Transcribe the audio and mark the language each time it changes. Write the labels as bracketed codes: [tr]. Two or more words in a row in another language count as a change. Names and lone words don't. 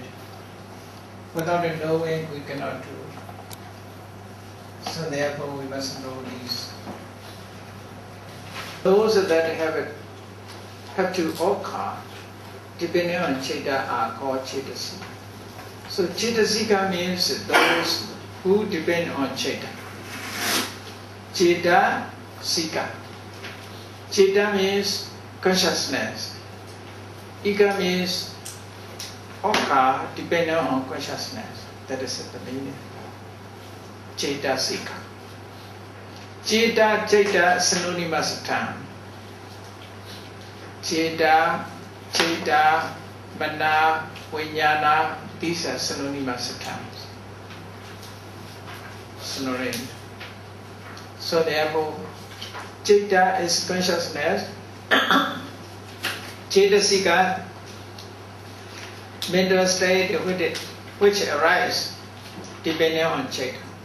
[en] Without knowing, we cannot do it. So therefore we must know these. Those that have to occur, depending on Chaita, are called Cetasika. So Cetasika means those who depend on Chaita. Cetasika. Chaita means consciousness. Ika means occur depending on consciousness. That is the meaning. Cetasika. Chaita, synonymous term. [pi] Chaita, Mana, Vijnana, [en] these are synonymous terms. Synonym. So therefore, Chaita is consciousness. Cetasika, mental state which arise depending on Chaita.